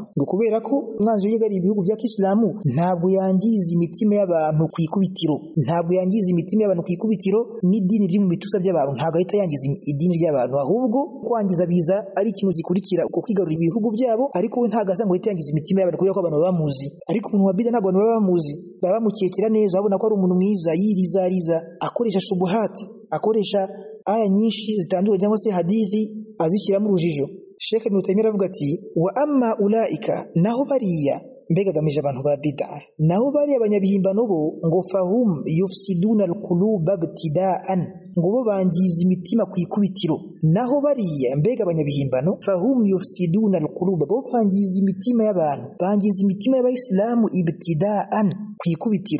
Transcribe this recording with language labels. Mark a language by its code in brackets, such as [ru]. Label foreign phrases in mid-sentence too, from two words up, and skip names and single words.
[rw] Ngo kubera ko umwanzi yigari ibihugu bya Kisilamu ntabwo yangiza imitima y'abantu ku ikubitiro, ntabwo yangiza imitima y'abantu ku ikubitiro n'idini riri mu bituza by'abantu, ntabwo ahita yangiza idini ry'abantu, ahubwo kwangiza biza ari ikintu gikurikira uko kwigarura ibihugu byabo. Ariko we ntabwo asa ngo ahita yangiza imitima y'abantu kubera ko abantu baba bamuzi. Ariko umuntu wa bid'a ntabwo abantu baba bamuzi, baba bamukekera neza, babona ko ari umuntu mwiza yirizariza, akoresha shubuhati, akoresha aya nyinshi zitandukanye cyangwa se hadithi azishyira mu rujijo. Sheikh Ibn Taymiyyah avuga ati [ar] وأما أولئك, [rw] naho bariya mbega gamije abantu ba bid'a, naho bari abanyabihimbano bo ngo [ar] فهم يفسدون القلوب ابتداء, [rw] ngo bo bangiza imitima ku ikubitiro. Naho bariya mbega abanyabihimbano [ar] فهم يفسدون القلوب, [rw] bo bangiza imitima y'abantu, bangiza imitima y'abayisilamu ibtida'an ku ikubitiro.